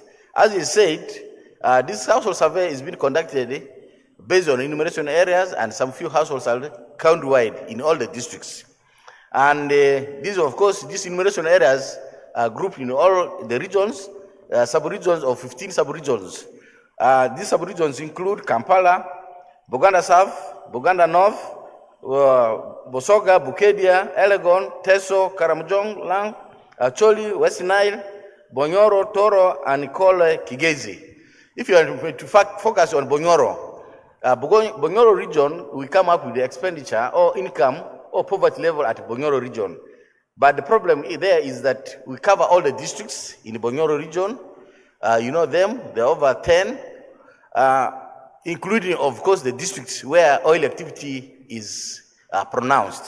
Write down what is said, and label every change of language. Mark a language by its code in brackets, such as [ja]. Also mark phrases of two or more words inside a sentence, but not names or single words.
[en] As you said, this household survey is being conducted based on enumeration areas, and some few households are countywide in all the districts. And these, of course, these enumeration areas are grouped in all the regions, sub-regions of 15 sub-regions. These sub-regions include Kampala, Buganda South, Buganda North, Bosoga, Bukedia, Elegon, Teso, Karamjong, Lang, Acholi, West Nile, Bonyoro, Toro, and Nikole, Kigezi. If you are to focus on Bonyoro, Bonyoro region, we come up with the expenditure or income or poverty level at Bonyoro region. But the problem there is that we cover all the districts in the Bonyoro region. You know them, there are over 10, including, of course, the districts where oil activity is pronounced.